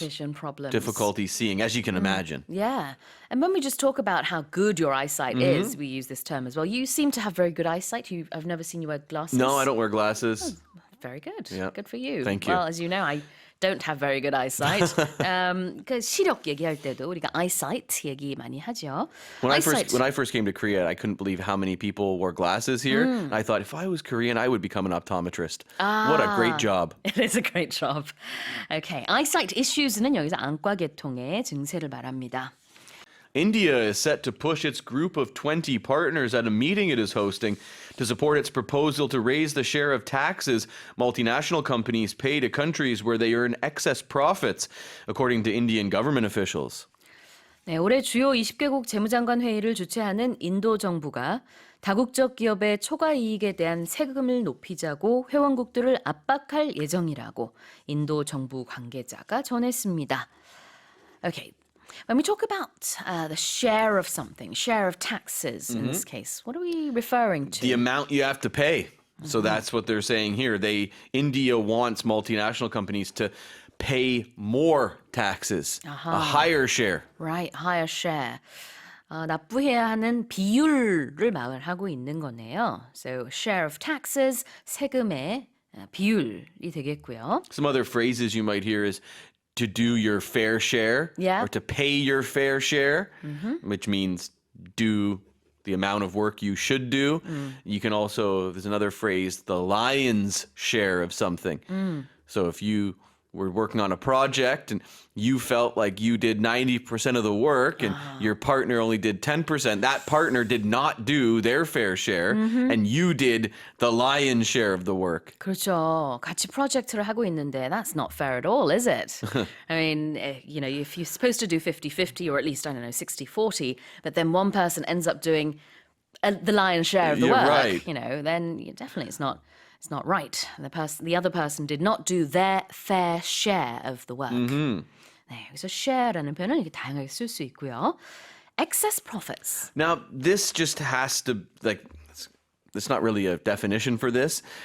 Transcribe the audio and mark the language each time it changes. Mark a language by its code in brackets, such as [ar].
[en] Vision problems. Difficulty seeing, as you can imagine. Yeah. And when we just talk about how good your eyesight is, we use this term as well. You seem to have very good eyesight. I've never seen you wear glasses. No, I don't wear glasses. Very good. Yeah. Good for you. Thank you. Well, as you know, I don't have very good eyesight. [ko] 그 시력 얘기할 때도 우리가 eyesight 얘기 많이 하죠. [en] When I first came to Korea, I couldn't believe how many people wore glasses here. And I thought if I was Korean, I would become an optometrist. What a great job. It is a great job. [ko] Okay, eyesight issues는 여기서 안과 계통의 증세를 말합니다. [en] India is set to push its group of 20 partners at a meeting it is hosting to support its proposal to raise the share of taxes multinational companies pay to countries where they earn excess profits, according to Indian government officials. [ko] 네, 올해 주요 20개국 재무장관 회의를 주최하는 인도 정부가 다국적 기업의 초과 이익에 대한 세금을 높이자고 회원국들을 압박할 예정이라고 인도 정부 관계자가 전했습니다. [en] Okay. When we talk about the share of something, share of taxes in this case, what are we referring to? The amount you have to pay. So that's what they're saying here. India wants multinational companies to pay more taxes, a higher share. Right, higher share. [ko] 납부해야 하는 비율을 말하고 있는 거네요. [en] So share of taxes, [ko] 세금의 비율이 되겠고요. [en] Some other phrases you might hear is to do your fair share or to pay your fair share, which means do the amount of work you should do. You can also, there's another phrase, the lion's share of something. So if you were working on a project and you felt like you did 90% of the work and your partner only did 10%, that partner did not do their fair share and you did the lion's share of the work. [ko] 그렇죠. 같이 프로젝트를 하고 있는데 [en] that's not fair at all, is it? I mean, if you're supposed to do 50-50 or at least, I don't know, 60-40, but then one person ends up doing the lion's share of the work, right. Then definitely it's not right. The other person did not do their fair share of the work. [ko] 네, 그래서 share라는 표현은 이렇게 다양하게 쓸 수 있고요. [en] Excess profits. Now, this just has to, it's not really a definition for this.